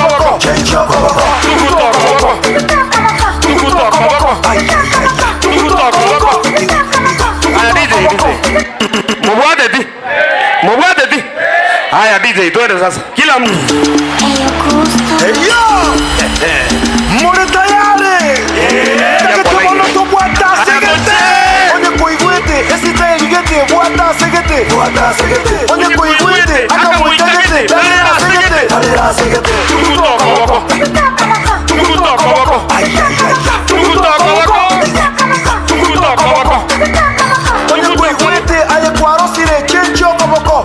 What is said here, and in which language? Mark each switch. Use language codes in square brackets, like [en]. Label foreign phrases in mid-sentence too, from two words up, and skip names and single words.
[guz] Mubwate di. [sw] Haya DJ twende sasa. Kila mtu. [guz] Yo! Mori tayari. Takatomono to bwata segete. Onye kuigwete esitaili gete bwata segete. Onye kuigwete akamuitagete dalera segete. Onye kuigwete alekwarosire chencho koboko.